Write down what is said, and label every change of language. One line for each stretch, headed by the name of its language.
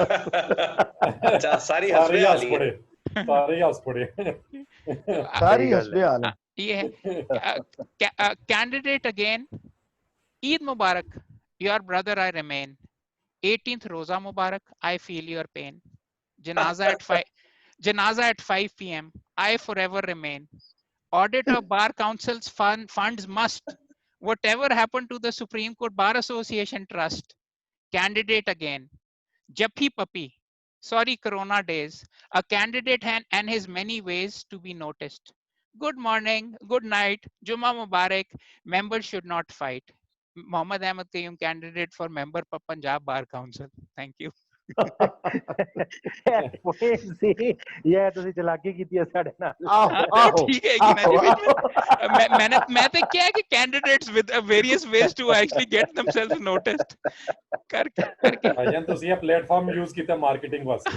Hindi: अच्छा, सारी हंसने वाली है। सारी हंसने वाली है।
English: ये है candidate again. Eid मुबारक, your brother I remain. 18th रोजा मुबारक, I feel your pain. Janaza at 5 p.m. I forever remain. Audit of Bar Council's funds must. Whatever happened to the Supreme Court Bar Association Trust? Candidate again. Jappi puppy. Sorry, Corona days. A candidate and his many ways to be noticed. Good morning, good night, Juma Mubarak. Members should not fight. Mohammad Ahmed Qayyum, candidate for member for Punjab Bar Council. Thank you.
Punjabi: ये तुसी चलाकी कीती है साडे नाल। ठीक है कि ना, मैं तो क्या है कि
English: candidates with various ways to actually get themselves noticed
Punjabi: करके अजन तुसी ये प्लेटफॉर्म यूज कीता मार्केटिंग वास्ते।